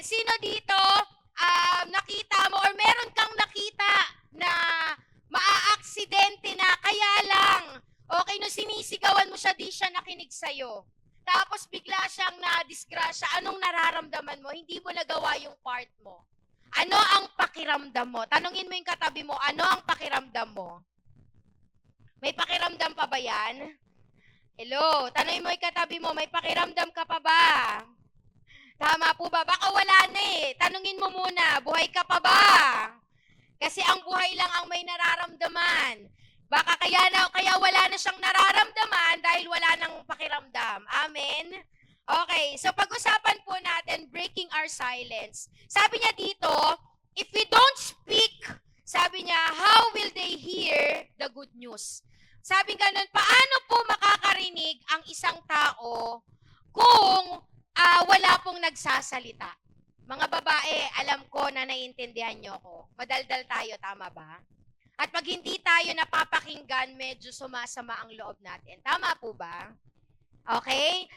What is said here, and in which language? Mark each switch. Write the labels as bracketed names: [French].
[Filipino] Sino dito nakita mo or meron kang nakita na maaaksidente na kaya lang, okay, no sinisigawan mo siya, di siya nakinig sa'yo. Tapos bigla siyang na-disgrasya, anong nararamdaman mo? Hindi mo nagawa yung part mo. Ano ang pakiramdam mo? Tanungin mo yung katabi mo, ano ang pakiramdam mo? May pakiramdam pa ba yan? Hello, tanungin mo yung katabi mo, may pakiramdam ka pa ba? Tama po ba? Baka wala na eh. Tanungin mo muna, buhay ka pa ba? Kasi ang buhay lang ang may nararamdaman. Baka kaya wala na siyang nararamdaman dahil wala nang pakiramdam. Amen? Okay, so pag-usapan po natin, breaking our silence. [English] Sabi niya dito, if we don't speak, sabi niya, how will they hear the good news? [Filipino] Sabi ganun, paano po makakarinig ang isang tao kung wala pong nagsasalita? Mga babae, alam ko na naiintindihan nyo ko. Madaldal tayo, tama ba? At pag hindi tayo napapakinggan, medyo sumasama ang loob natin. Tama po ba? Okay?